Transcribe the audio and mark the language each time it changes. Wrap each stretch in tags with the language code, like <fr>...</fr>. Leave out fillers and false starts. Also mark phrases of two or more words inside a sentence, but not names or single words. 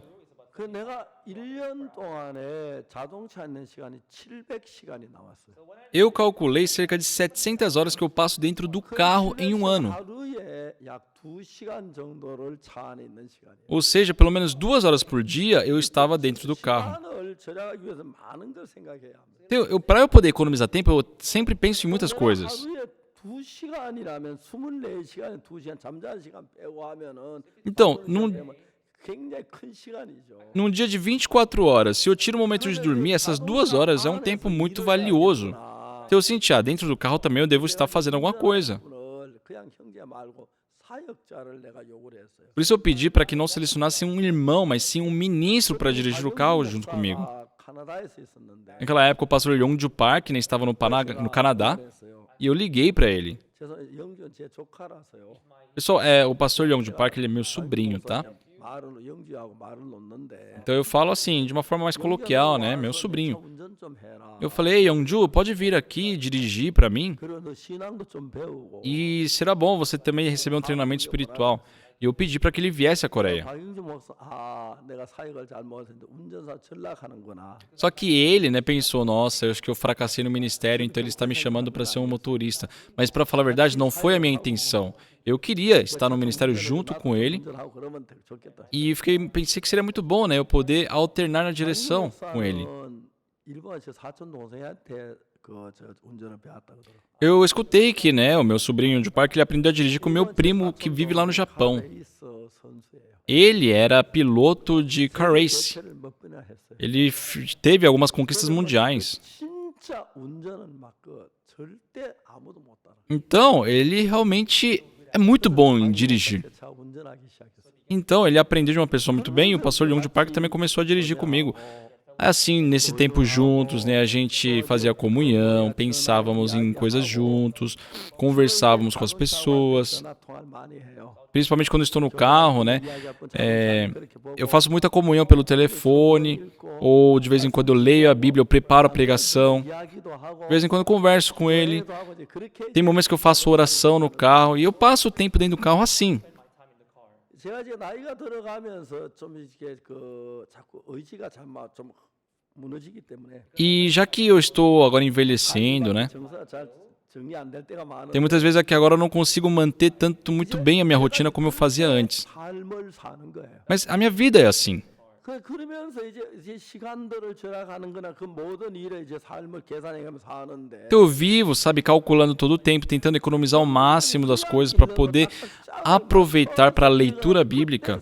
<ko>그 내가 1년 동안에 자동차 있는 시간이 700시간이 나왔어요.</ko> <pt>eu calculei cerca de 700 horas que eu passo dentro do carro em um ano.</pt> <ko>하루에 약 2시간 정도를 차 안에 있는 시간이에요.</ko> <pt>Ou seja, pelo menos 2 horas por dia eu estava dentro do carro.</pt> <ko>시간을 절약하기 위해서 많은 걸 생각해야 합니다.</ko> <pt>Então, para eu poder economizar tempo, eu sempre penso em muitas coisas.</pt> <ko>하루에 2시간이라면 24시간에 2시간 잠자는 시간 빼고 하면은</ko> <pt>Então,</pt> <ko>굉장히 큰 시간이죠.</ko> <pt>num dia de 24 horas, se eu tiro um momento de dormir, essas 2 horas é um tempo muito valioso. Então eu senti, dentro do carro também eu devo estar fazendo alguma coisa.</pt> <ko>그냥 형제 말고 사역자를 내가 요구를 했어요.</ko> <pt>Por isso eu pedi para que não selecionasse um irmão, mas sim um ministro para dirigir o carro junto comigo.</pt> <ko>캐나다에서 있었는데</ko> <pt>Naquela época o pastor Yongju Park estava no Canadá e eu liguei para ele.</pt> <ko>영주는 제 조카라서요.</ko> <pt>Pessoal, o pastor Yongju Park ele é meu sobrinho, tá?</pt> <ko>말을 영주하고 말을 놓는데.</ko> <pt>Então eu falo assim, de uma forma mais coloquial, né? Meu sobrinho.</pt> <ko>운전 좀 해라.</ko> <pt>Eu falei, ei, Yongju, pode vir aqui dirigir para mim?</pt> <ko>그리고 너 신앙도 좀 배우고.</ko> <pt>E será bom você também receber um treinamento espiritual. E eu pedi para que ele viesse à Coreia.</pt> <ko>박영주 목사, 내가 사역을 잘못했는데 운전사 전락하는구나.</ko> <pt>Só que ele, né, pensou, nossa, eu acho que eu fracassei no ministério, então ele está me chamando para ser um motorista. Mas para falar a verdade, não foi a minha intenção. Eu queria estar no ministério junto com ele</pt> <ko>운전하고 그러면 좋겠다.</ko> <pt>e pensei que seria muito bom, né, eu poder alternar na direção com ele.</pt> <ko>일본 제 사촌 동생한테 운전을 배웠다 그러더라고요.</ko> <pt>Eu escutei que, né, o meu sobrinho de parque ele aprendeu a dirigir com o meu primo que vive lá no Japão. Ele era piloto de</pt> <en>car race.</en> <pt>Ele teve algumas conquistas mundiais.</pt> <ko>진짜 운전은 막 절대 아무도 못 따라.</ko> <pt>Então, ele realmente é muito bom em dirigir.</pt> <ko>차 운전하기 시작했어요.</ko> <pt>Então, ele aprendeu de uma pessoa muito bem e o pastor Leão de Parque também começou a dirigir comigo. Assim, nesse tempo juntos, né, a gente fazia comunhão, pensávamos em coisas juntos, conversávamos com as pessoas. Principalmente quando estou no carro, né, eu faço muita comunhão pelo telefone, ou de vez em quando eu leio a Bíblia, eu preparo a pregação. De vez em quando eu converso com ele. Tem momentos que eu faço oração no carro e eu passo o tempo dentro do carro assim.</pt> <ko>제가 이제 나이가 들어가면서 좀 이렇게 자꾸 의지가 좀 무너지기 때문에.</ko> <pt>E já que eu estou agora envelhecendo, né? Tem muitas vezes aqui agora eu não consigo manter muito bem a minha rotina como eu fazia antes. Mas a minha vida é assim. Eu vivo, sabe, calculando todo o tempo, tentando economizar o máximo das coisas para poder aproveitar para a leitura bíblica.</pt>